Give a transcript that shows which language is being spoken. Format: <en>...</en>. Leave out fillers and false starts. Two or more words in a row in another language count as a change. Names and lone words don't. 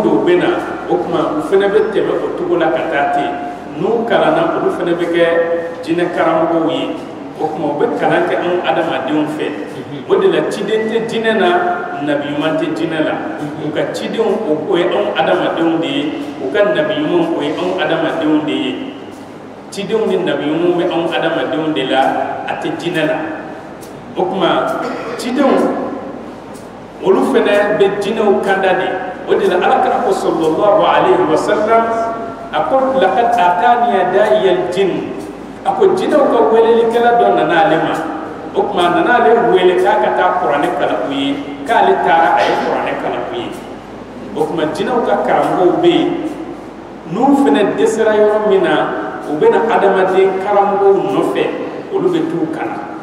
<bm>don u bɛ na o tuma u fɛnɛ bɛ tɛmɛ o cogo la ka taa ten n'u kalanna olu fɛnɛ bɛ kɛ jinɛ karamɔgɔw ye o tuma u bɛ kalan kɛ anw adamadenw fɛ o de la ciden tɛ jinɛ na nabi ɲuman tɛ jinɛ la u ka cidenw o ye anw adamadenw de ye u ka nabi ɲumanw o ye anw adamadenw de ye cidenw ni nabi ɲumanw bɛ anw adamadenw de la a tɛ jinɛ la o tuma cidenw olu fɛnɛ bɛ jinɛw kanda de o de la alakira ko</bm> <ar>صلى الله عليه وسلم</ar> <bm>a ko</bm> <ar>لقد أتاني داعي الجن</ar> <bm>a ko jinɛw ka welelikɛla dɔ nana ale ma o tuma a nana ale wele k'a ka taa kuranɛ kalan u ye k'ale taara a ye kuranɛ kalan u ye o tuma jinɛw ka karamɔgɔw bɛ yen n'u fɛnɛ dɛsɛra yɔrɔ min na u bɛna adamaden karamɔgɔw nɔfɛ olu bɛ t'u kalan</bm>